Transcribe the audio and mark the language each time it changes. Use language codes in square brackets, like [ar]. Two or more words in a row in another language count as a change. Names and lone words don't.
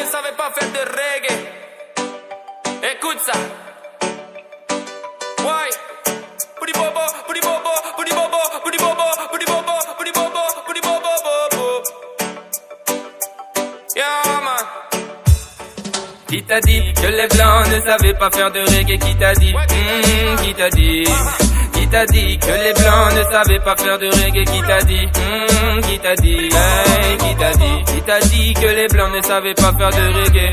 [fr] savait pas faire de reggae. Écoute ça. Ouais. Booty bobo, booty bobo, booty bobo, booty bobo, booty bobo, booty bobo, booty bobo, bobo. [en] Yeah, man. [fr] Qui t'a dit que les blancs ne savaient pas faire de reggae? Qui t'a dit? Qui t'a dit? Qui t'a dit que les blancs ne savaient pas faire de reggae? Qui t'a dit? Qui t'a dit? Hey, qui t'a dit? Qui t'a dit que les blancs ne savaient pas faire de reggae?